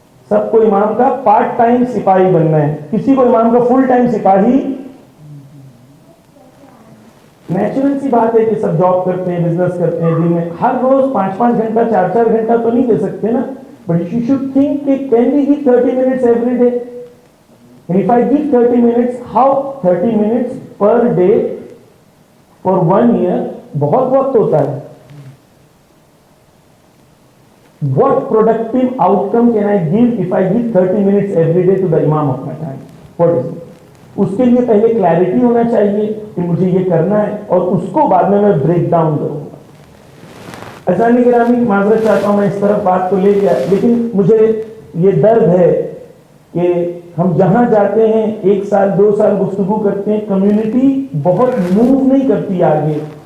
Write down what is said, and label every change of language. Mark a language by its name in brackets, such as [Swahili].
[Urdu] سب کو امام کا پارٹ ٹائم سپاہی بننا ہے. کسی کو امام کا فل ٹائم سپاہی، نیچرل سی بات ہے کہ سب جاب کرتے ہیں، بزنس کرتے ہیں، دن میں ہر روز 5-5 گھنٹہ 4-4 گھنٹہ تو نہیں دے سکتے نا. [English] But you should think کہ can we give 30 minutes every day. If I give 30 minutes, how 30 minutes per day for 1 year [Urdu] بہت وقت ہوتا ہے. [English] What productive outcome can I give if I give 30 minutes every day to the imam of my time? What is it? [Urdu] اس کے لیے پہلے clarity ہونا چاہیے کہ مجھے یہ کرنا ہے، اور اس کو بعد میں بریک ڈاؤن کروں گا. عزیزان گرامی، معذرت چاہتا ہوں میں اس طرف بات کو لے گیا، لیکن مجھے یہ درد ہے کہ ہم جہاں جاتے ہیں 1 سال 2 سال گفتگو کرتے ہیں، کمیونٹی بہت موو نہیں کرتی آگے.